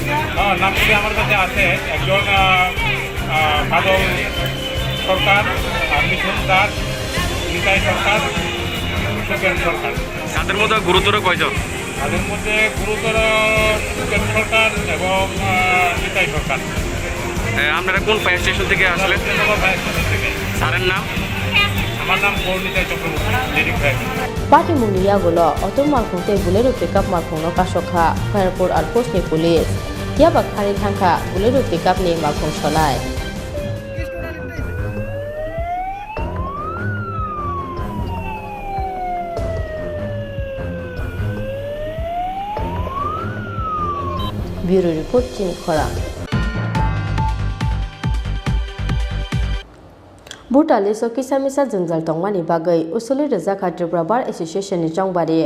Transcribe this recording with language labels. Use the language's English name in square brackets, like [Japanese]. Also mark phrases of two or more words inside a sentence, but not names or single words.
[Bangla] নামগুলি আমার কাছে আছে একজন বাদল সরকার মিথুন দাস নিতাই সরকার সুকেন সরকার তাদের মধ্যে গুরুতর কয়জন তাদের মধ্যে গুরুতর সুকেন সরকার এবং নিতাই সরকার আপনারা কোন [English] fire station [Bangla] থেকে আসলেন স্যারের নাম আমার নাম গৌরনিতাই চক্রবর্তী [Kok Borok] पाटिमुंनि यागुलो अटो मालखुं ते बुलेरो पिकअप मालखुंनो कासखा खयरपुर आउटपोस्टनि पुलिस याबा खारि थांखा बुलेरो पिकअपनि मालखुं सनाय [English] Bureau Report [Kok Borok] चिनि खरां भुटाननि सकिसामिसा जोंजाल तंमानि बागै उसुलि रोजाखा त्रिपुरा बार एसोसिएशननि चंबारि